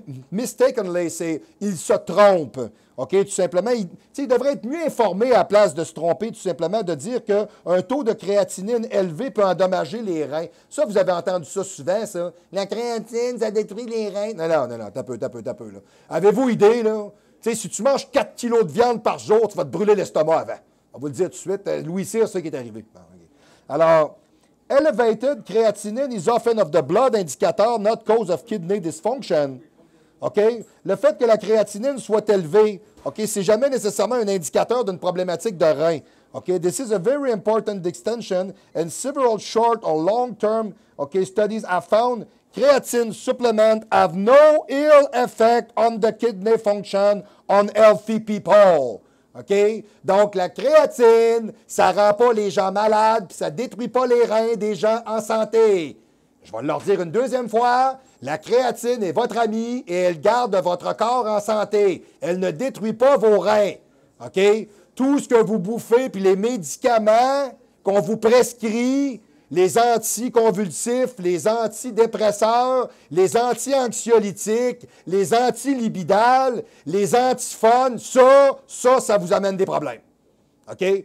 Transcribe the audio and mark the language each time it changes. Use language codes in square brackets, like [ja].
[en] mistakenly, [fr] c'est il se trompe. OK, tout simplement, il devrait être mieux informé à la place de se tromper, tout simplement, de dire qu'un taux de créatinine élevé peut endommager les reins. Ça, vous avez entendu ça souvent, ça. La créatine, ça détruit les reins. Non, t'as peu, là. Avez-vous idée, là? Tu sais, si tu manges 4 kilos de viande par jour, tu vas te brûler l'estomac avant. On va vous le dire tout de suite. Louis Cyr, c'est ça qui est arrivé. Bon, okay. [en] Alors, elevated creatinine is often of the blood indicator, not cause of kidney dysfunction. OK? [fr] Le fait que la créatinine soit élevée, OK, c'est jamais nécessairement un indicateur d'une problématique de rein. OK? [en] This is a very important distinction, and several short or long-term, OK, studies have found creatine supplements have no ill effect on the kidney function on healthy people. OK? [fr] Donc, la créatine, ça ne rend pas les gens malades, puis ça ne détruit pas les reins des gens en santé. Je vais leur dire une deuxième fois, la créatine est votre amie et elle garde votre corps en santé. Elle ne détruit pas vos reins. OK? Tout ce que vous bouffez, puis les médicaments qu'on vous prescrit, les anticonvulsifs, les antidépresseurs, les anti-anxiolytiques, les antilibidales, les antiphons, ça vous amène des problèmes. OK?